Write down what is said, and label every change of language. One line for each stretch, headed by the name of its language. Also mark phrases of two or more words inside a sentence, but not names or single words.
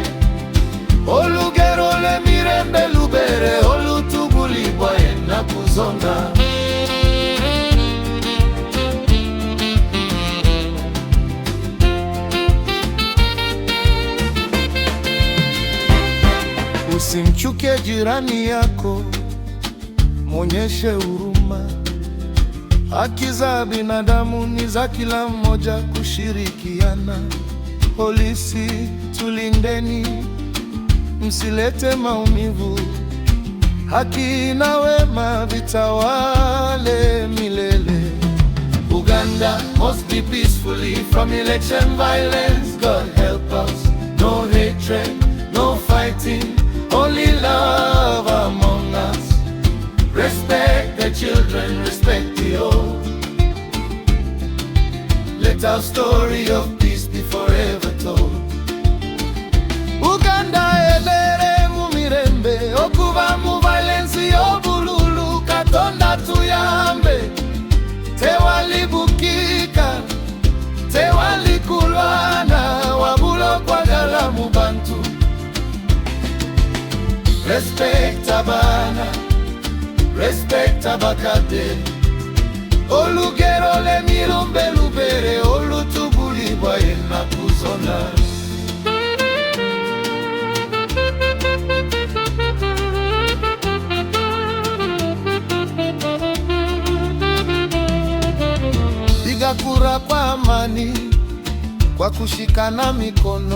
Ganda: Olugero le mirembe lubere, olutubulibwa enaku zonna.
Swahili: Usimchuke jirani yako, mwonyeshe huruma. Haki za binadamu ni za kila mmoja kushirikiana. Polisi tulindeni, msilete maumivu. Haki na wema vitawale milele.
English: Uganda must be peacefully from election violence. God help us. No hatred, no fighting, only love among us. Respect the children, respect the old. Let our story of peace be forever told.
Ganda: Uganda ebere mu mirembe, okuba mu violence obululu, Katonda tuyambe. Tewalibukika, tewalikulwana, wabula kwagala mu bantu. Respect abana, respect abakade. Olugero le mirumbe lubere, olutubulibwa enaku zonna.
Swahili: Piga kura kwa amani, kwa kushikana mikono.